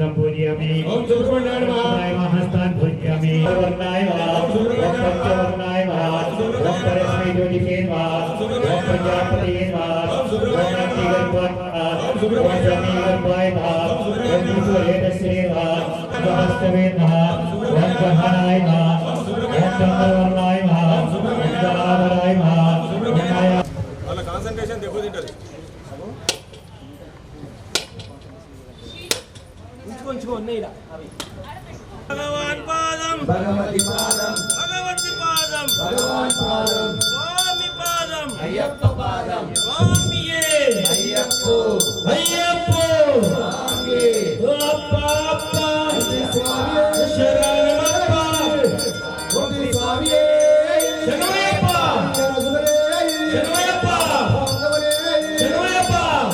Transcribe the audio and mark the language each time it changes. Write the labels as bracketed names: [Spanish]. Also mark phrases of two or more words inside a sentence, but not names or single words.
[Sanskrit] पूजयामि ओम सुब्रह्मण्य हस्तान् पूजयामि वर्णाय नमः ओम पंचवर्णाय नमः ओम परस्मै ज्योतिषे नमः ओम प्रजापतये नमः ओम अग्निगर्भाय नमः ओम जमीगर्भाय नमः ओम विश्ववेदस्ये नमः सहस्रवे नमः ओम गहनाय नमः ओम चंद्रवर्णाय नमः ओम जलाधराय नमः ओम माया [Telugu] వాళ్ళ కాన్సంట్రేషన్ దెబ్బతింటది ఉంచుకో ఇలా భగవాన్ పాదం భగవతి పాదం స్వామి పాదం అయ్యప్ప పాదం [Malayalam] സ്വാമിയേ അയ്യപ്പോ സ്വാമി അപ്പ അപ്പ സ്വാമിയേ ശരണമപ്പ സ്വാമിയേ ശരണമപ്പ ശരണമപ്പ ശരണമപ്പ